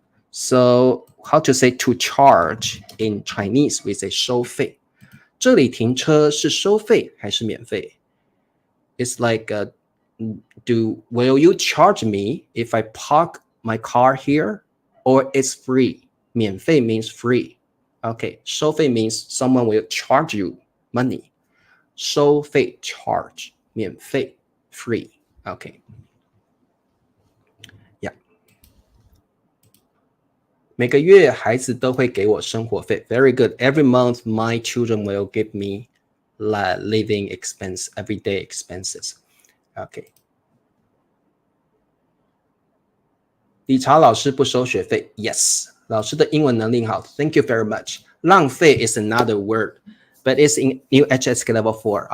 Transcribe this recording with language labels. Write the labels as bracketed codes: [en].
[en] So how to say to charge in Chinese? We say 收费。 [zh] 这里停车是收费还是免费？ [en] It's like, will you charge me if I park my car here? Or it's free? 免费 means free. Okay, 收费 means someone will charge you money. 收费 charge, 免费 free. Okay. Yeah. [zh] 每个月孩子都会给我生活费。 [en] Very good. Every month my children will give me living expense, everyday expenses. Okay. [zh] 理查老师不收学费。Yes. 老师的英文能力好。 [en] Thank you very much. 浪费 is another word, but it's in new HSK level 4.